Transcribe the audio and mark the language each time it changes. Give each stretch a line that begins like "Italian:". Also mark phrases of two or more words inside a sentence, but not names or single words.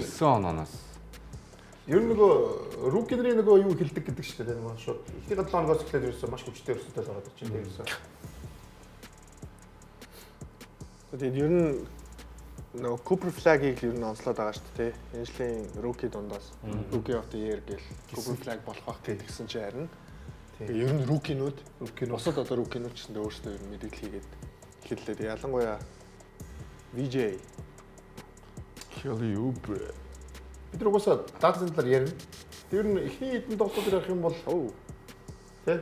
Mongolian: 9 ононоос. ер нь нөгөө рукинерийн нөгөө юу хэлдэг гэдэг шүү дээ. Нөгөө шууд ихний 7 хоногоос эхлээд ерөөсөө маш хүчтэй өрсөлдөж байгаа чинь ерөөсөө. Тэгээд ер нь нөгөө Cooper Flag-ийг ер нь онцлоод байгаа шүү дээ. Энэ жилийн rookie дундаас
English: Rookie of the Year
Mongolian: гэл Cooper Flag болох байх гэдгсэн чинь харин. Тэгээд ер нь rookie-нууд босод одоо rookie-нууд ч гэсэн өөрсдөө ер нь мэдээлэл хийгээд эхэллээ. Ялангуяа VJ Kelly Oubre. Бид нар угаасаа даатсан талаар ярина. Тэр нь эхний хэдэн тоглолтууд ярих юм бол тий.